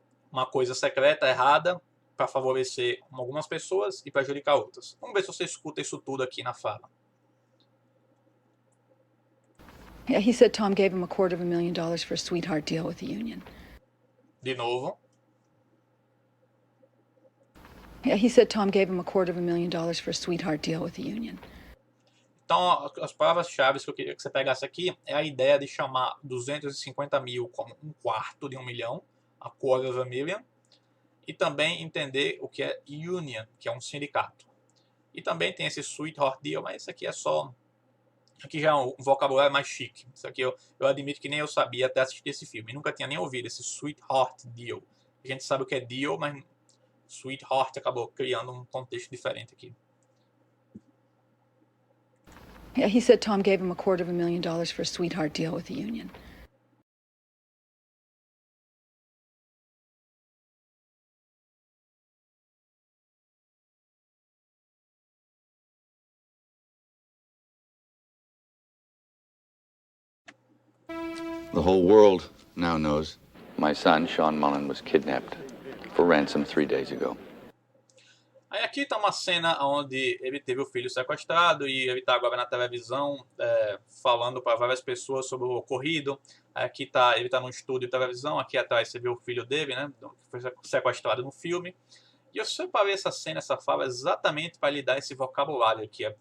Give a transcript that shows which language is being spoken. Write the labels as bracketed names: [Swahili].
[Portuguese] Uma coisa secreta, errada, para favorecer algumas pessoas e prejudicar outras. Vamos ver se você escuta isso tudo aqui na fala. [English] Yeah, he said Tom gave him $250,000 for a sweetheart deal with the union. [Portuguese] De novo. [English] Yeah, he said Tom gave him $250,000 for a sweetheart deal with the union. [Portuguese] Então, as palavras-chave que eu queria que você pegasse aqui é a ideia de chamar 250 mil como um quarto de $1 milhão, [English] a quarter of a million, [Portuguese] e também entender o que é union, que é um sindicato. E também tem esse sweetheart deal, mas isso aqui é só... Aqui já é um vocabulário mais chique. Isso aqui eu admito que nem eu sabia até assistir esse filme. Nunca tinha nem ouvido esse sweetheart deal. A gente sabe o que é deal, mas sweetheart acabou criando um contexto diferente aqui. [English] Yeah, he said Tom gave him $250,000 for a sweetheart deal with the union. The whole world now knows my son, Sean Mullen, was kidnapped for ransom 3 days ago. [Portuguese] Aí aqui está uma cena onde ele teve o filho sequestrado e ele está agora na televisão falando para várias pessoas sobre o ocorrido. Aqui ele está num estúdio de televisão, aqui atrás você vê o filho dele, né, que foi sequestrado no filme. E eu separei essa cena, essa fala, exatamente para lhe dar esse vocabulário aqui.